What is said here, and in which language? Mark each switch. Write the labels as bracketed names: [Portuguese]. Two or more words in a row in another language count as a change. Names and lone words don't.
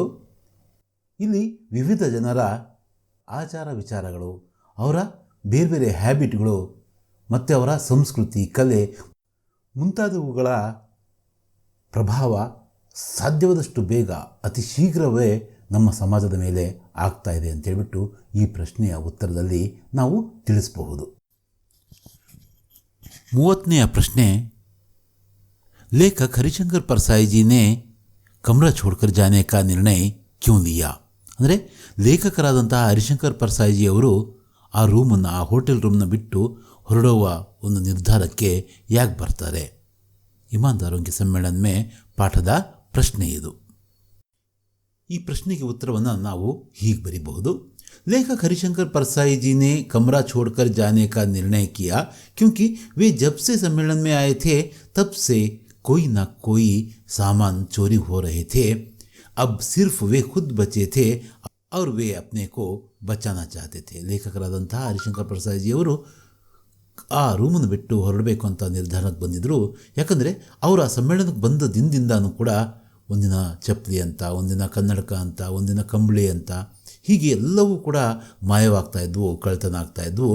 [Kannada] ಇಲ್ಲಿ ವಿವಿಧ ಜನರ ಆಚಾರ ವಿಚಾರಗಳು, ಅವರ ಬೇರೆ ಬೇರೆ ಹ್ಯಾಬಿಟ್ಗಳು ಮತ್ತು ಅವರ ಸಂಸ್ಕೃತಿ, ಕಲೆ ಮುಂತಾದವುಗಳ ಪ್ರಭಾವ ಸಾಧ್ಯವಾದಷ್ಟು ಬೇಗ ಅತಿ ಶೀಘ್ರವೇ ನಮ್ಮ ಸಮಾಜದ ಮೇಲೆ ಆಗ್ತಾ ಇದೆ ಅಂತೇಳ್ಬಿಟ್ಟು ಈ ಪ್ರಶ್ನೆಯ ಉತ್ತರದಲ್ಲಿ ನಾವು ತಿಳಿಸಬಹುದು. 30ನೇ ಪ್ರಶ್ನೆ, [Hindi] लेखक हरिशंकर परसाई जी ने कमरा छोड़कर जाने का निर्णय क्यों लिया? [Kannada] ಅಂದರೆ ಲೇಖಕರಾದಂತಹ ಹರಿಶಂಕರ್ ಪರ್ಸಾಯಿಜಿ ಅವರು ಆ ರೂಮನ್ನು, ಆ [English] hotel room [Kannada] ಬಿಟ್ಟು ಹೊರಡುವ ಒಂದು ನಿರ್ಧಾರಕ್ಕೆ ಯಾಕೆ ಬರ್ತಾರೆ? ಇಮಾನ್ದಾರೋं के सम्मेलन में ಪಾಠದ ಪ್ರಶ್ನೆ ಇದು. ಈ ಪ್ರಶ್ನೆಗೆ ಉತ್ತರವನ್ನು ನಾವು ಹೀಗೆ ಬರೀಬಹುದು. [Hindi] लेखक हरिशंकर परसाई जी ने कमरा छोड़कर जाने का निर्णय किया क्योंकि वे जब से सम्मेलन में आए थे तब से कोई ना कोई सामान चोरी हो रहे थे. अब सिर्फ वे खुद बचे थे और वे अपने को बचाना चाहते थे. [Kannada] ಲೇಖಕರಾದಂತಹ ಹರಿಶಂಕರ್ ಪರ್ಸಾಯಿಜಿ ಅವರು ಆ ರೂಮನ್ನು ಬಿಟ್ಟು ಹೊರಡಬೇಕು ಅಂತ ನಿರ್ಧಾರಕ್ಕೆ ಬಂದಿದ್ದರು. ಯಾಕಂದರೆ ಅವರು ಆ ಸಮ್ಮೇಳನಕ್ಕೆ ಬಂದ ದಿನದಿಂದನೂ ಕೂಡ ಒಂದಿನ ಚಪ್ಪಲಿ ಅಂತ, ಒಂದಿನ ಕನ್ನಡಕ ಅಂತ, ಒಂದಿನ ಕಂಬಳಿ ಅಂತ, ಹೀಗೆ ಎಲ್ಲವೂ ಕೂಡ ಮಾಯವಾಗ್ತಾ ಇದ್ವು, ಕಳ್ತನ ಆಗ್ತಾಯಿದ್ವು.